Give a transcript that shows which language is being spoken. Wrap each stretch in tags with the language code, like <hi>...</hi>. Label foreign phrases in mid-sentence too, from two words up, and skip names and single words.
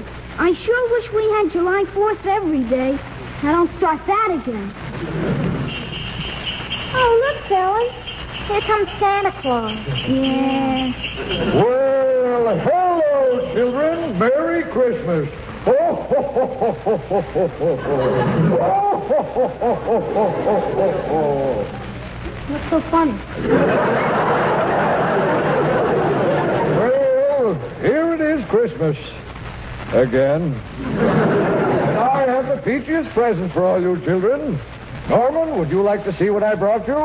<en>I sure wish we had July 4th every day. I don't start that again. Oh, look, fellas. Here comes Santa Claus. Yeah. Well, hello, children. Merry Christmas. Oh, ho, ho, ho, ho, ho, ho, ho, ho. Oh, ho, ho, ho, ho, ho, ho, ho. What's so funny? Well, here it is, Christmas. Again. And I have the peachiest present for all you children. Norman, would you like to see what I brought you?</en>